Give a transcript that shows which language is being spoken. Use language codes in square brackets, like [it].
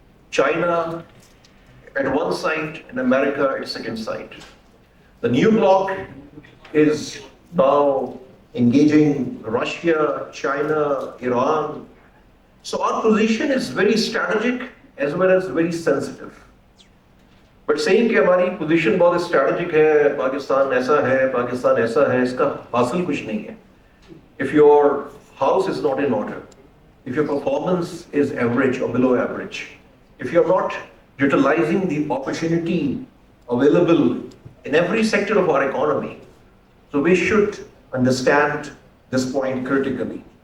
[en] China at one side and America at second side. The new bloc is now engaging Russia, China, Iran. So our position is very strategic as well as very sensitive. But saying [hi] कि हमारी position बहुत strategic है, पाकिस्तान ऐसा है, इसका हासिल कुछ नहीं है. [en] If your house is not in order, if your performance is average or below average, if you're not utilizing the opportunity available in every sector of our economy, so we should understand this point critically.